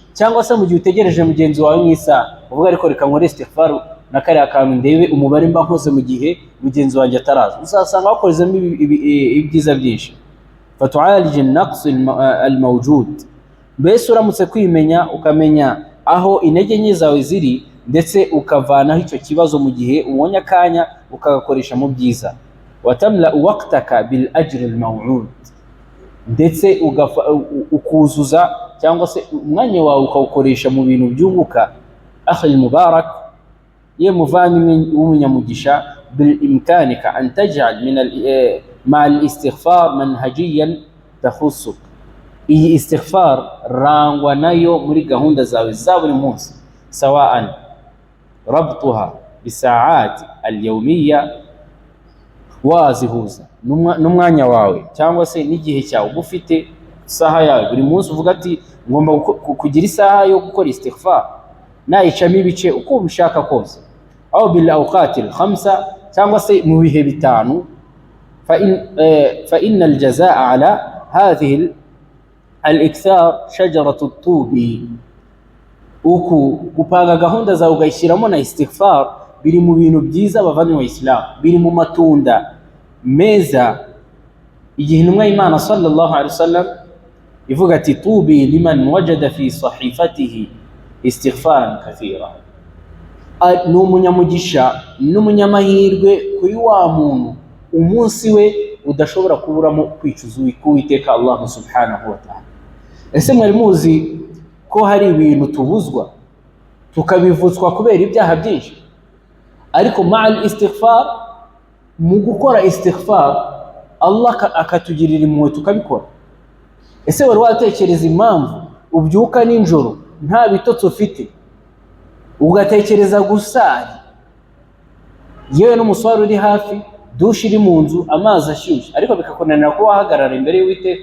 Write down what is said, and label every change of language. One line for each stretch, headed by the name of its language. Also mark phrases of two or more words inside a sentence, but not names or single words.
Kinyarwanda: Cyangwa se mu gihe utegereje mugenzi wawe mw'isaha, uvuga ariko reka nkore istighfar na kari akantu ndebe umubare mba nkoze mu gihe mugenzi wanjye ataraza, uzasanga wakozemo ibyiza byinshi.
Arabic: فتعالج النقص الموجود,
Kinyarwanda: mbese uramutse kwimenya ukamenya aho intege nke zawe ziri, ndetse ukavanaho icyo kibazo mu gihe ubonye akanya ukagakoresha mu byiza.
Arabic: وتملأ وقتك بالأجر الموعود,
Kinyarwanda: ndetse ukuzuza cyangwa se umwanya wawe ukawukoresha mu bintu byunguka.
Arabic: أخي مبارك,
Kinyarwanda: ye muvandimwe w'umunyamugisha,
Arabic: بإمكانك أن تجعل من مع الاستغفار منهجيا تخصك.
Kinyarwanda: iyi istighfar rangwa nayo muri gahunda zawe za buri munsi,
Arabic: سواء ربطتها بالساعات اليومية,
Kinyarwanda: wazihuza n'umwanya wawe cyangwa se n'igihe cyawe ufite isaha yawe buri munsi, uvuga ati ngomba kugira isaha yo gukora istighfar, nayicamo ibice uko ubishaka kose,
Arabic: أو بالأوقات الخمسة,
Kinyarwanda: cyangwa se mu bihe bitanu.
Arabic: فإن الجزاء على هذه الإكثار شجرة الطوب.
Kinyarwanda: Kupanga gahunda zawe ugayishyiramo na istighfar biri mu bintu byiza bavanywe mu Islam, biri mu matunda meza. Igihe intumwa y'Imana
Arabic: صلى الله عليه وسلم
Kinyarwanda: ivuga ati
Arabic: طوبى لمن وجد في صحيفته استغفارا كثيرا,
Kinyarwanda: ni umunyamugisha n'umunyamahirwe kuri wa muntu umunsi we udashobora kuburamo kwicuza Uwiteka Allah
Arabic: سبحانه وتعالى.
Kinyarwanda: Ese mwari muzi ko hari ibintu tubuzwa tukabivutswa kubera ibyaha byinshi, ariko
Arabic: مع الاستغفار,
Kinyarwanda: mu gukora istighfar Allah akatugirira impuhwe tukabikora? Ese wari watekereza impamvu ubyuka ninjoro nta bitotsi ufite, ugatekereza gusari, yewe n'umuswari uri hafi, dushe iri mu nzu, amazi ashyushye, ariko bikakunanira ko wahagarara imbere y'Uwiteka?